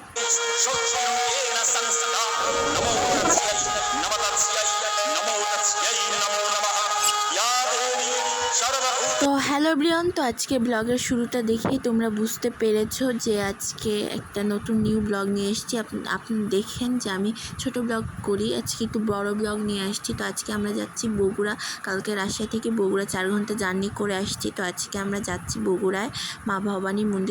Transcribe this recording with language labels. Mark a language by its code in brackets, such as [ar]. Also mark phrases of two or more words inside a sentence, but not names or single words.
[sa] शक्तिरूपेण संस्थिता नमो तस्यै नमः तस्यै नमो तस्यै नमो नमः या देवी सर्वभूत। [bn] তো হ্যালো ব্রিয়ন, তো আজকে ব্লগের শুরুটা দেখেই তোমরা বুঝতে পেরেছো যে আজকে একটা নতুন নিউ ব্লগ নিয়ে এসেছি। আপনি দেখেন যে আমি ছোট ব্লগ করি, আজকে একটু বড় ব্লগ নিয়ে আসছি। তো আজকে আমরা যাচ্ছি বগুড়া। কালকে রাজশাহী থেকে বগুড়া 4 ঘন্টা জার্নি করে আসছি। তো আজকে আমরা যাচ্ছি বগুড়ায় মা ভবানী মন্দিরে।